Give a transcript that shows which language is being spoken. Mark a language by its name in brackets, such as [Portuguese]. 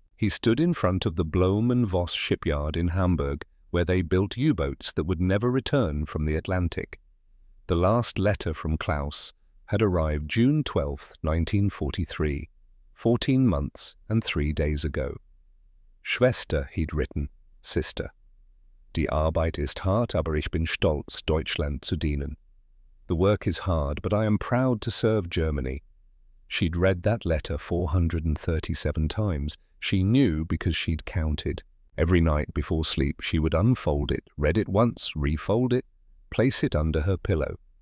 [English] He stood in front of the Blohm and Voss shipyard in Hamburg, where they built U-boats that would never return from the Atlantic. The last letter from Klaus had arrived June 12, 1943, 14 months and 3 days ago. Schwester, he'd written, sister. [German] Die Arbeit ist hart, aber ich bin stolz, Deutschland zu dienen. [English] The work is hard, but I am proud to serve Germany. She'd read that letter 437 times. She knew because she'd counted. Every night before sleep she would unfold it, read it once, refold it, place it under her pillow.